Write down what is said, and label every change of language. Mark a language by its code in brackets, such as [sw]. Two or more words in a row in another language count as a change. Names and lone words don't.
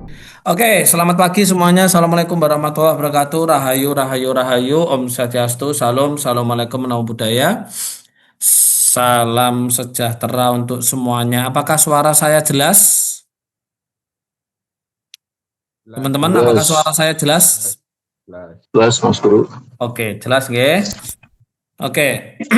[id] Oke, selamat pagi semuanya. [ar] السلام عليكم ورحمة الله وبركاته. [id] Rahayu, rahayu, rahayu. Om Swastiastu, salam, assalamualaikum namo buddhaya. Salam sejahtera untuk semuanya. Apakah suara saya jelas? Jelas, Teman-teman, Mas. apakah suara Jelas, saya jelas? Jelas, jelas. jelas Mas Guru. Oke, jelas nggih. Oke.